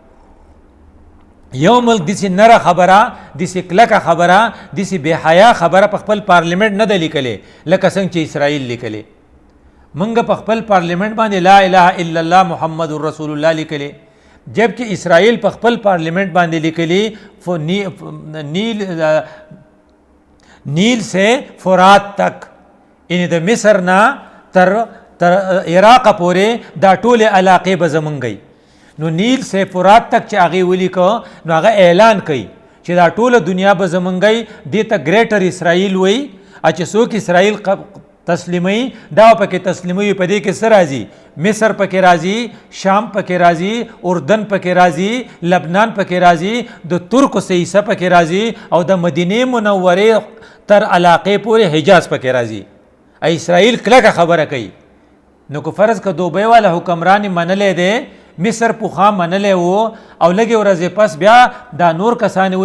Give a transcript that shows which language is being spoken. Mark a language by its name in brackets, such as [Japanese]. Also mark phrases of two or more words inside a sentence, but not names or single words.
[Pashto] یو ملک داسې نره خبره داسې کلکه خبره داسې بې حیا خبره په خپل پارلیمنټ نه ده لیکلې لکه څنګه چې اسرائیل لیکلې موږ په خپل پارلیمنټ باندې [Arabic] لا اله الا الله محمد رسول الله [Pashto] لیکلې جبکہ اسرائیل په خپل پارلیمنٹ باندې لیکلی [Urdu] نیل سے فرات تک [Pashto] یعنی د مصر نه تر عراق پورې دا ټول علاقې به زمونږ نو [Urdu] نیل سے فرات تک [Pashto] چې هغې ولیکو نو هغه اعلان کوي چې دا ټوله دنیا به زمونږ دې ته ګریټر اسرائیل وایي چې څوک اسرائیل تسلیمي دا پکې تسلیمي په دې کې څه راځي مصر پکې راځي شام پکې راځي اردن پکې راځي لبنان پکې راځي د ترک سیسه پکې راځي او د مدینه منورې تر علاقې پورې حجاز پکې راځي اسرائیل کلکه خبره کوي نو که فرض که دوبۍ والا حکمران منلی دی مصر پوخا منلی وو او لږې ورځې پس بیا دا نور کسان وایي